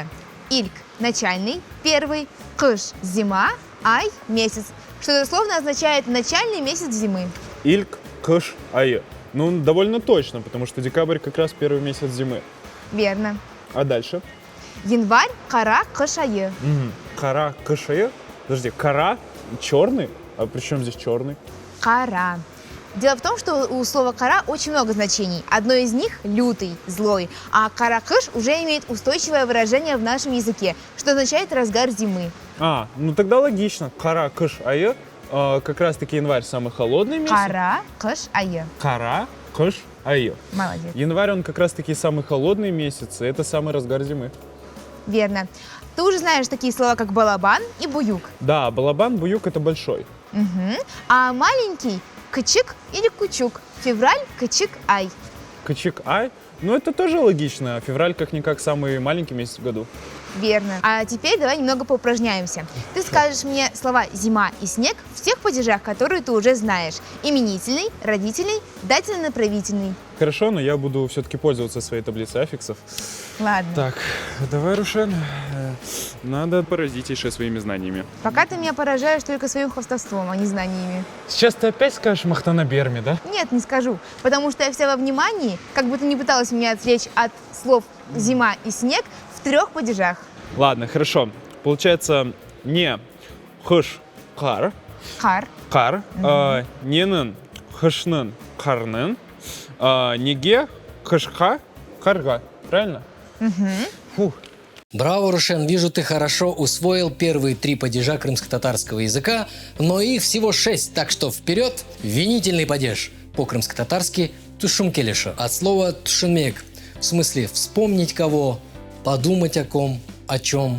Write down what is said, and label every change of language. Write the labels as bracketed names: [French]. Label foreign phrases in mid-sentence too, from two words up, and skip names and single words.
[Russian] Ильк – начальный, первый, кыш – зима, ай – месяц. Что дословно означает начальный месяц зимы. [Crimean Tatar] Ильк, кыш, айе. [Russian] Ну, довольно точно, потому что декабрь как раз первый месяц зимы. Верно. А дальше? Январь, [Crimean Tatar] кара, кыш, айе. Кара, кыш, айе? [Russian] Подожди, кара черный? А при чем здесь черный? Кара. Дело в том, что у слова кара очень много значений. Одно из них – лютый, злой. А кара-кыш уже имеет устойчивое выражение в нашем языке, что означает разгар зимы. А, ну тогда логично. [Crimean Tatar] Кара, кыш, айе. [Russian] Как раз таки январь самый холодный месяц. [Crimean Tatar] Кара, кыш, айе. Кара, кыш, айе. [Russian] Молодец. Январь, он как раз таки самый холодный месяц, и это самый разгар зимы. Верно. Ты уже знаешь такие слова, как балабан и буюк. Да, [Crimean Tatar] балабан, буюк – [Russian] это большой. А маленький – кычик или кучук. Февраль, [Crimean Tatar] кычик, ай. Кычик, ай. [Russian] Ну, это тоже логично. Февраль как-никак самый маленький месяц в году. Верно. А теперь давай немного поупражняемся. Ты скажешь мне слова «зима» и «снег» в тех падежах, которые ты уже знаешь. Именительный, родительный, дательно-направительный. Хорошо, но я буду все-таки пользоваться своей таблицей аффиксов. Ладно. Так, давай, Рушен, надо поразить еще своими знаниями. Пока ты меня поражаешь только своим хвастовством, а не знаниями. Сейчас ты опять скажешь [Crimean Tatar] Махтана Берми, [Russian] да? Нет, не скажу, потому что я вся во внимании, как бы ты ни пыталась меня отвлечь от слов «зима» и «снег» в трех падежах. Ладно, хорошо. Получается не [Crimean Tatar] хыш кар, [Russian] Кар. [Crimean Tatar] кар, ненын хышнын карнын, неге хышха карга. [Russian] Правильно? Фух. Браво, Рушен, вижу, ты хорошо усвоил первые 3 падежа крымско-татарского языка, но их всего 6, так что вперед! Винительный падеж. По-крымско-татарски тушумкелеша, от слова тушумек, в смысле вспомнить кого, подумать о ком, о чем.